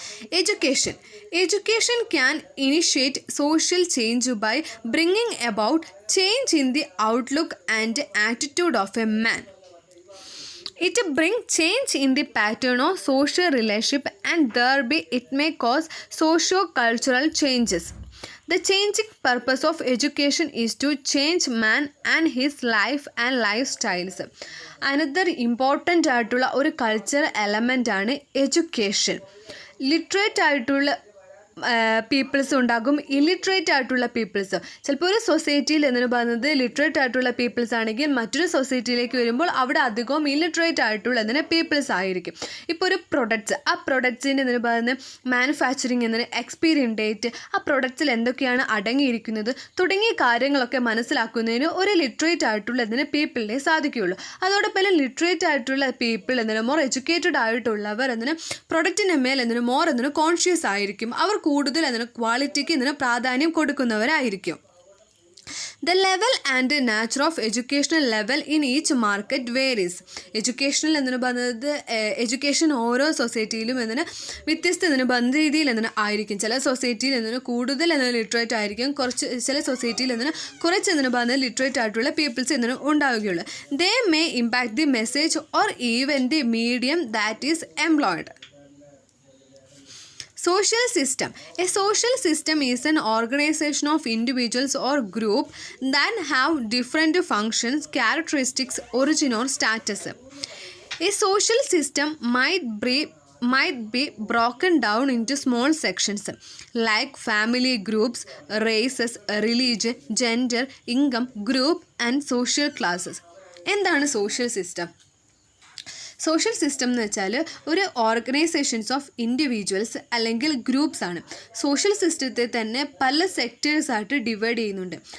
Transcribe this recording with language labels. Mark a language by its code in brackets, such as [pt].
[en] Education can initiate social change by bringing about change in the outlook and attitude of a man. It brings change in the pattern of social relationship and thereby it may cause socio-cultural changes. The changing purpose of education is to change man and his life and lifestyles. Another important [ml] ആയിട്ടുള്ള ഒരു cultural element ആണ് education. Literate ആയിട്ടുള്ള people's ഉണ്ടാകും, illiterate ആയിട്ടുള്ള people's. ചിലപ്പോൾ ഒരു സൊസൈറ്റിയിൽ എന്ന് പറയുന്നത് ലിറ്ററേറ്റ് ആയിട്ടുള്ള പീപ്പിൾസ് ആണെങ്കിൽ മറ്റൊരു സൊസൈറ്റിയിലേക്ക് വരുമ്പോൾ അവിടെ അധികവും ഇല്ലിറ്ററേറ്റ് ആയിട്ടുള്ള പീപ്പിൾസ് ആയിരിക്കും. ഇപ്പോൾ ഒരു പ്രൊഡക്ട്സ്, ആ പ്രൊഡക്ട്സിൻ്റെ എന്ന് പറയുന്നത് മാനുഫാക്ചറിങ് എക്സ്പീരിയൻ ഡേറ്റ്, ആ പ്രൊഡക്ട്സിൽ എന്തൊക്കെയാണ് അടങ്ങിയിരിക്കുന്നത് തുടങ്ങിയ കാര്യങ്ങളൊക്കെ മനസ്സിലാക്കുന്നതിന് ഒരു ലിറ്ററേറ്റ് ആയിട്ടുള്ള പീപ്പിളിനെ സാധിക്കുകയുള്ളൂ. അതോടൊപ്പം ലിറ്ററേറ്റ് ആയിട്ടുള്ള പീപ്പിൾ മോർ എഡ്യൂക്കേറ്റഡ് ആയിട്ടുള്ളവർ പ്രൊഡക്റ്റിന് മേൽ മോർ കോൺഷ്യസ് ആയിരിക്കും. അവർ കൂടുതൽ ക്വാളിറ്റിക്ക് പ്രാധാന്യം കൊടുക്കുന്നവരായിരിക്കും. [en] The level and nature of educational level in each market varies. [ml] Educational എന്ന് പറയുന്നത് എഡ്യൂക്കേഷൻ ഓരോ സൊസൈറ്റിയിലും വ്യത്യസ്ത രീതിയിൽ ആയിരിക്കും. ചില സൊസൈറ്റിയിൽ കൂടുതൽ ലിറ്ററേറ്റ് ആയിരിക്കും, ചില സൊസൈറ്റിയിൽ കുറച്ച് ലിറ്ററേറ്റ് ആയിട്ടുള്ള പീപ്പിൾസ് ഉണ്ടാവുകയുള്ളൂ. [en] They may impact the message or even the medium that is employed. Social system. A social system is an organization of individuals or group that have different functions, characteristics, origin or status. A social system might be broken down into small sections like family groups, races, religion, gender, income, group and social classes. [ml] എന്താണ് social system? Social system എന്ന് വെച്ചാൽ ഒരു organisations of individuals അല്ലെങ്കിൽ groups ആണ്. Social സിസ്റ്റത്തെ തന്നെ പല സെക്ടേഴ്സായിട്ട് divide ചെയ്യുന്നുണ്ട്.